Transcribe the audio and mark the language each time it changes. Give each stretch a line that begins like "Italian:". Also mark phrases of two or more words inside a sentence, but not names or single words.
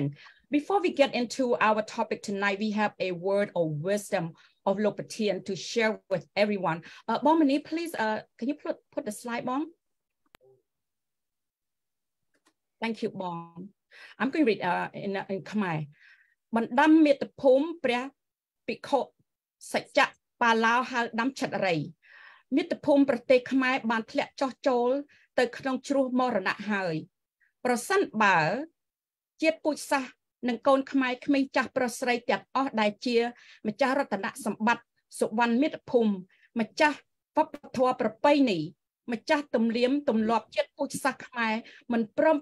English: Before we get into our topic tonight, we have a word of wisdom of Lok Batien to share with everyone. Bong Mani, please, can you put the slide, Bong? Thank you, Bong. I'm going to read in Khmer. Bandam miet phum preh pikho sajja palao hal dam chat rai.
Khmer: មាតុភូមិប្រទេសខ្មែរបានធ្លាក់ចុះចូលទៅក្នុងជ្រោះមរណៈហើយប្រសិនបើជាតិពូជសាសន៍និងកូនខ្មែរក្មេងចាស់ប្រុសស្រីទាំងអស់ដែលជាម្ចាស់រត នសម្បត្តិសុវណ្ណមាតុភូមិម្ចាស់វប្បធម៌ប្រពៃណីម្ចាស់ទំនៀមទម្លាប់ជាតិពូជសាសន៍ខ្មែរមិនព្រម